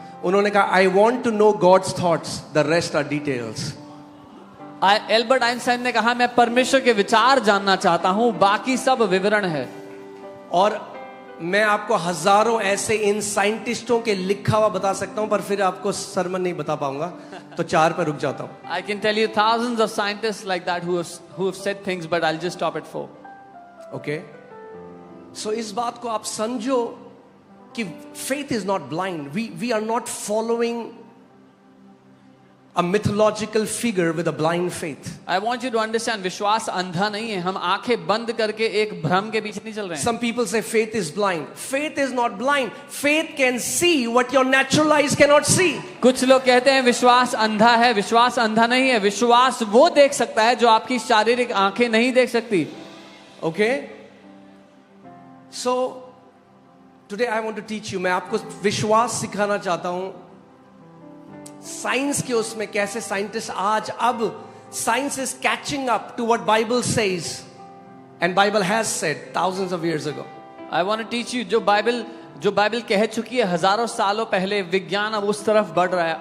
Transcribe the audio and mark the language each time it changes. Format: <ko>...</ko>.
<hi>उन्होंने कहा,</hi> <en>I want to know God's thoughts, the rest are details.</en> <hi>Albert Einstein ने कहा, मैं परमेश्वर के विचार जानना चाहता हूं, बाकी सब विवरण है. और मैं आपको हजारों ऐसे इन साइंटिस्टों के लिखा हुआ बता सकता हूं, पर फिर आपको सरमन नहीं बता पाऊंगा, तो 4 पर रुक जाता हूं.</hi> <en>I can tell you thousands of scientists like that who have said things, but I'll just stop at 4.</en> <hi>Okay, सो इस बात को आप समझो कि</hi> <en>faith is not blind. We are not following a mythological figure with a blind faith. I want you to understand,</en> <hi>विश्वास अंधा नहीं है. हम आंखें बंद करके एक भ्रम के पीछे नहीं चल रहे हैं.</hi> <en>Some people say faith is blind. Faith is not blind. Faith can see what your natural eyes cannot see.</en> <hi>कुछ लोग कहते हैं विश्वास अंधा है. विश्वास अंधा नहीं है. विश्वास वो देख सकता है जो आपकी शारीरिक आंखें नहीं देख सकती.</hi> <en>Okay? So today I want to teach you.</en> <hi>मैं आपको विश्वास सिखाना चाहता हूं. साइंस के उसमें कैसे साइंटिस्ट आज, अब</hi> <en>Science is catching up to what Bible says and Bible has said thousands of years ago. I want to teach you,</en> <hi>जो बाइबल कह चुकी है हजारों सालों पहले, विज्ञान अब उस तरफ बढ़ रहा है.</hi>